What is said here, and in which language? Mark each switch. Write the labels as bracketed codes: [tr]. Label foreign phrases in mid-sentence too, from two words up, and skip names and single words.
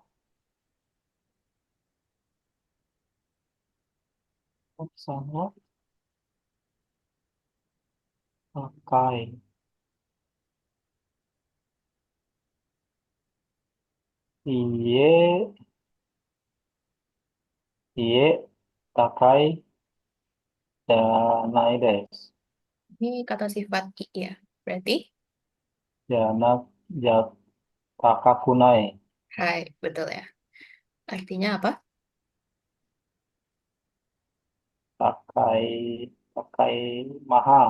[ja] Takao-san wa takai. いいえ、いいえ, 高いじゃないです. [id] Ini kata sifat i ya. Berarti? [ja] じゃな、じゃ、高くない. [id] Hai, betul ya. Artinya apa? [ja] 高い、高い mahal.